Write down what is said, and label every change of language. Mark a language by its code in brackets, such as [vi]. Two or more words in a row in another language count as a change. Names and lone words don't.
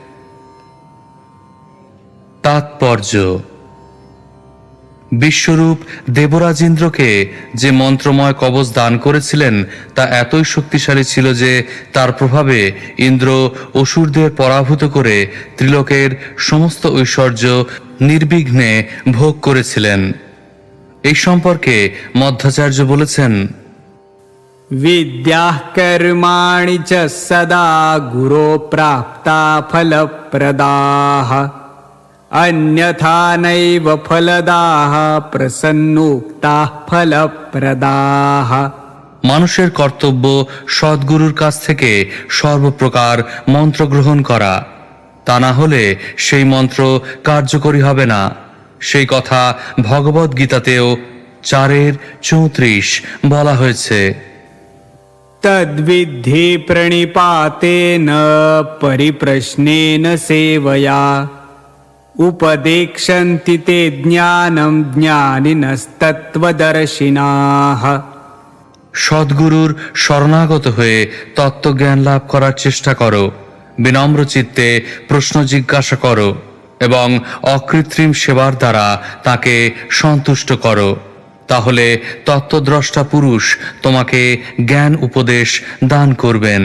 [bn] তাৎপর্য: বিশ্বরূপ দেবরাজ ইন্দ্রকে যে মন্ত্রময় কবচ দান করেছিলেন তা এতই শক্তিশালী ছিল যে তার প্রভাবে ইন্দ্র অসুরদের পরাভূত করে ত্রিলোকের সমস্ত ঐশ্বর্য নির্বিঘ্নে ভোগ করেছিলেন। এই সম্পর্কে মধ্বাচার্য বলেছেন, [sa] विद्याः कर्माणि च सदा गुरो प्राप्ता फलप्रदाः अन्यथा नैव फलदाः प्रसन्नोक्ताः फलप्रदाः। [bn] মানুষের কর্তব্য সদ্গুরুর কাছ থেকে সর্বপ্রকার মন্ত্র গ্রহণ করা, তা না হলে সেই মন্ত্র কার্যকরী হবে না। সেই কথা ভগবদ গীতাতেও 4:34 বলা হয়েছে। [sa] तद्विद्धि प्रणिपातेन परिप्रश्नेन सेवया उपदेक्षन्ति ते ज्ञानं ज्ञानिनस्तत्त्वदर्शिनाः। [bn] সদ্গুরুর শরণাগত হয়ে তত্ত্বজ্ঞান লাভ করার চেষ্টা করো। বিনম্র চিত্তে প্রশ্ন জিজ্ঞাসা করো এবং অকৃত্রিম সেবার দ্বারা তাকে সন্তুষ্ট করো। তাহলে তত্ত্বদ্রষ্টা পুরুষ তোমাকে জ্ঞান উপদেশ দান করবেন।